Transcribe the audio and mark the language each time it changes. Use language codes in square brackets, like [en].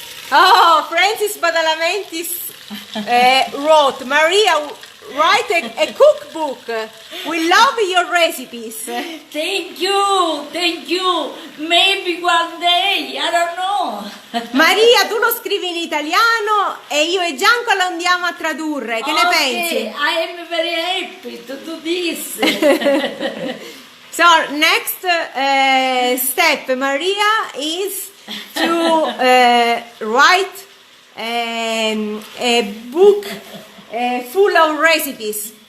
[en] Oh, Francis Badalamentis wrote, Maria, write a cookbook. We love your recipes. Thank you. Maybe one day, I don't know. [it] Maria, tu lo scrivi in italiano e io e Gianca lo andiamo a tradurre. Che ne pensi? [en] I am very happy to do this. So, next step, Maria, is to write a book full of recipes.